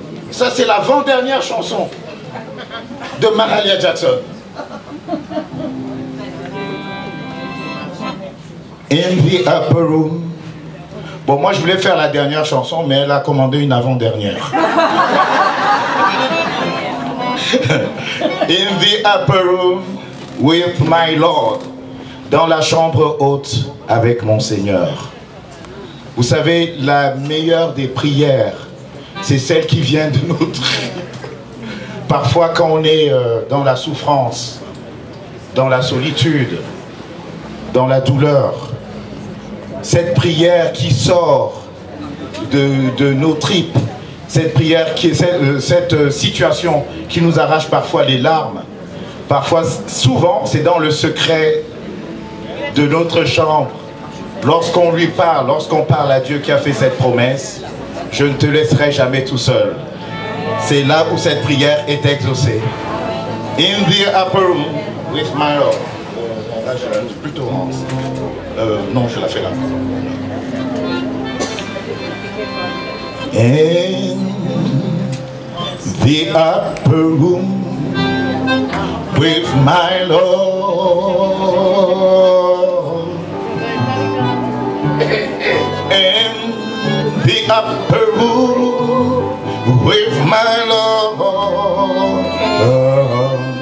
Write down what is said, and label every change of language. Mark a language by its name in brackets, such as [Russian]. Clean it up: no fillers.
[French] Ça, c'est l'avant-dernière chanson de Mahalia Jackson. [English] In the upper room. [French] Bon, moi je voulais faire la dernière chanson, mais elle a commandé une avant-dernière. [English] In the upper room with my Lord. [French] Dans la chambre haute avec mon Seigneur. Vous savez, la meilleure des prières, c'est celle qui vient de nos tripes. Parfois quand on est dans la souffrance, dans la solitude, dans la douleur, cette prière qui sort de nos tripes, cette prière qui est cette situation qui nous arrache parfois les larmes, parfois, souvent, c'est dans le secret de notre chambre, lorsqu'on lui parle, lorsqu'on parle à Dieu qui a fait cette promesse, je ne te laisserai jamais tout seul. C'est là où cette prière est exaucée. [English] In the upper room with my Lord. [French] Là, je plutôt non, je la fais là. [English] In the upper room with my Lord. In the upper room with my Lord.